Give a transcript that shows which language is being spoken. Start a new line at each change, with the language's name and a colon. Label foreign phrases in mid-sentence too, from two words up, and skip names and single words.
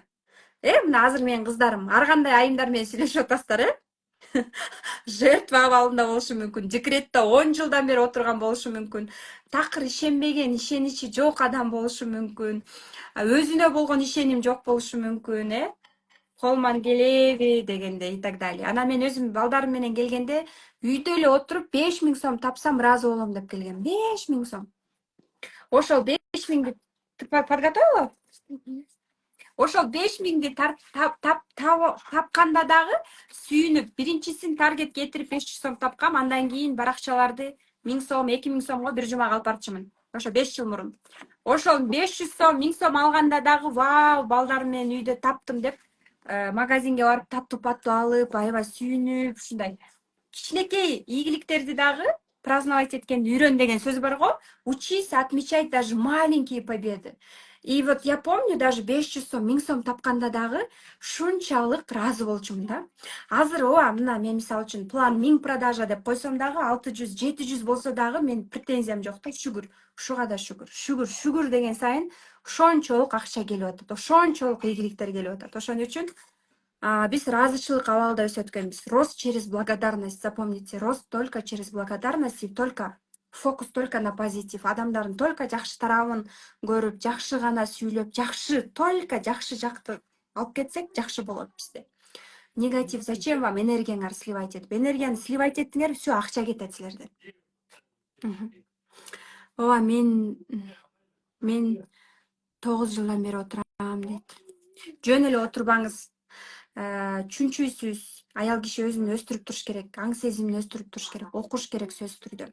Kyrgyz: Мына азыр менин кыздарым ар кандай айымдар менен сүйлөшүп атасыздар, жертва абалында болушу мүмкүн, декретте 10 жылдан бери отурган болушу мүмкүн, такыр ишенбеген, ишеничи жок адам болушу мүмкүн, өзүнө болгон ишеним жок болушу мүмкүн, колман келеби дегендей
Russian: и так далее.
Kyrgyz: Анан мен өзүм балдарым менен келгенде үйдө эле отуруп 5.000 сом тапсам ыраазы болом деп келгем. 5.000 сом. Ошол 5.000ди подготовила? Ошол 5.000ди тапканда дагы сүйүнүп, биринчисин таргет кетирип 500 сом тапкам, андан кийин баракчаларды 1000 сом, 2000 сомго бир жумага алып барчумун. Ошо 5 жыл мурун. Ошол 500 сом, 1000 сом алганда дагы вау, балдарым менен үйдө таптым деп магазинге барып таттуу алып, аябай сүйүнүп, ушундай кичинекей ийгиликтерди дагы праздновать эткенди үйрөн деген сөз бар го.
Russian: Учись отмечать даже маленькие победы. И вот я помню, даже
Kyrgyz: 500 сом, 1000 сом тапканда дагы шунчалык ыраазы болчумун да. Азыр мына мен мисалы үчүн план 1000 продажа деп койсом дагы 600, 700 болсо дагы мен претензиям жок да, шүгүр. Ушуга да шүгүр. Шүгүр деген сайын ошончолук акча келип атат, ошончолук ийгиликтер келип атат. Ошон үчүн биз ыраазычылык абалда өсөт экенбиз.
Russian: Рост через благодарность. Запомните, рост только через благодарность и только фокус только на позитив.
Kyrgyz: Адамдардын только жакшы тарабын көрүп, жакшы гана сүйлөп, только жакшы жакты алып кетсек, жакшы болот бизде.
Russian: Негатив зачем вам
Kyrgyz: энергияңар сливать этип? Энергияны сливать эттиңер, все, акча кетет силерден. Мен Мен 9 жылдан бери отурам дейт. Жөн эле отурбаңыз. Чүнчүсүз аял киши өзүн өстүрүп туруш керек, аң сезимин өстүрүп туруш керек, окуш керек сөзсүз түрдө.